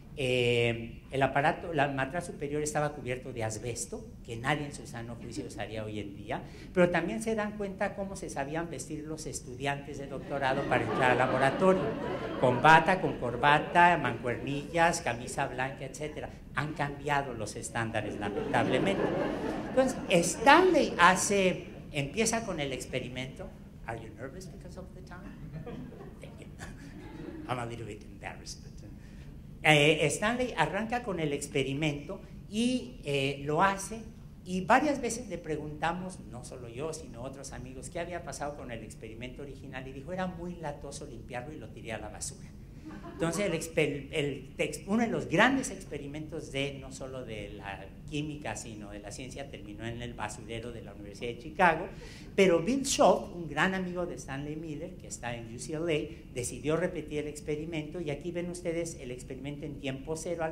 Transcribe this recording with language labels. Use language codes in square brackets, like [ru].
[es] El aparato, la matraz superior estaba cubierto de asbesto, que nadie en su sano juicio usaría hoy en día, pero también se dan cuenta cómo se sabían vestir los estudiantes de doctorado para entrar al laboratorio, con bata, con corbata, mancuernillas, camisa blanca, etc. Han cambiado los estándares, lamentablemente. Entonces, Stanley empieza con el experimento. [en] Are you nervous because of the time? Thank you. I'm a little bit embarrassed. [es] Stanley arranca con el experimento y lo hace, y varias veces le preguntamos, no solo yo, sino otros amigos, qué había pasado con el experimento original, y dijo, era muy latoso limpiarlo y lo tiré a la basura. Entonces, uno de los grandes experimentos no solo de la química, sino de la ciencia, terminó en el basurero de la Universidad de Chicago, pero Bill Schultz, un gran amigo de Stanley Miller, que está en UCLA, decidió repetir el experimento, y aquí ven ustedes el experimento en tiempo cero.